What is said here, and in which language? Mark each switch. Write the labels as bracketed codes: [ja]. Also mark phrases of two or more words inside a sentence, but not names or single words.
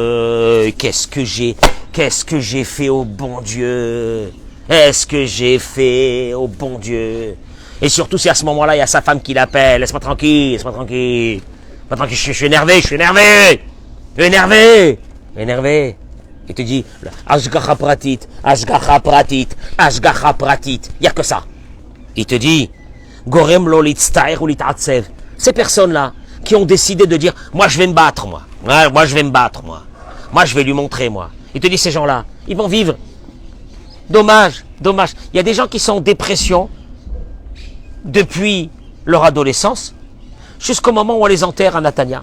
[fr] Mince, qu'est-ce que j'ai Qu'est-ce que j'ai fait au bon Dieu? Est-ce que j'ai fait au bon Dieu? Et surtout si à ce moment-là, il y a sa femme qui l'appelle. Laisse-moi tranquille, laisse-moi tranquille. Laisse-moi tranquille, je suis énervé, je suis énervé. Énervé. Énervé. Il te dit, [he] השגחה פרטית, השגחה פרטית, השגחה פרטית. [fr] Il n'y a que ça. Il te dit, [he] גורם לו להצטער [fr] ou litatsev. Ces personnes-là qui ont décidé de dire, moi je vais me battre, moi. Ouais, moi je vais me battre, moi. Moi je vais lui montrer, moi. Il te dit, ces gens-là, ils vont vivre. Dommage, dommage. Il y a des gens qui sont en dépression depuis leur adolescence jusqu'au moment où on les enterre à Natania.